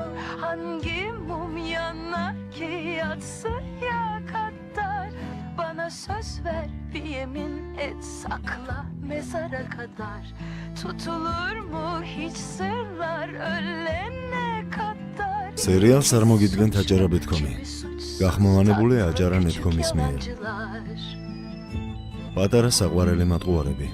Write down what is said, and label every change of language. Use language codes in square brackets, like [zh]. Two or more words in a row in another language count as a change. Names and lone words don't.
[tr] Hangi mum yanar ki yatsıya kadar? Bana söz ver bir yemin et sakla mezara kadar. Tutulur mu hiç sırlar ölene kadar? [ka] Serial წარმოგიდგენთ აჯარაბეთქომი. გახმოვანებულია აჯარანეთქომის მიერ. პატარა საყვარელი მატყუარები.